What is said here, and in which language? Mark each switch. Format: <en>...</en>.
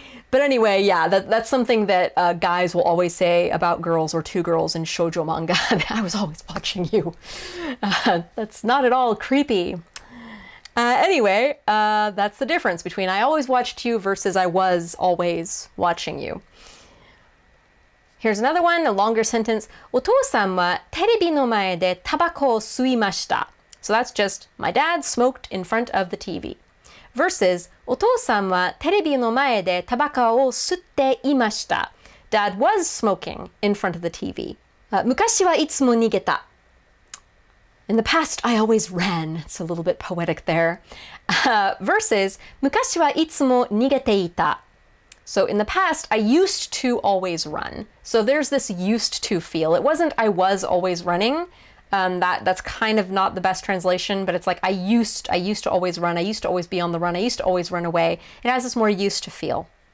<en>But anyway, yeah, that's something that guys will always say about girls or to girls in shoujo manga. I was always watching you. That's not at all creepy. Anyway, that's the difference between I always watched you versus I was always watching you. Here's another one, a longer sentence.</en> <ja>お父さんはテレビの前でタバコを吸いました.</ja> <en>So that's just, my dad smoked in front of the TV. Versus,</en> <ja>お父さんはテレビの前でタバコを吸っていました.</ja> <en>Dad was smoking in front of the TV.</en> <ja>昔はいつも逃げた.</ja> <en>In the past, I always ran. It's a little bit poetic there. Versus,</en> <ja>昔はいつも逃げていた.</ja> <en>So in the past, I used to always run. So there's this used to feel. It wasn't I was always running. That's kind of not the best translation, but it's like I used to always run. I used to always be on the run. I used to always run away. It has this more used to feel.</en>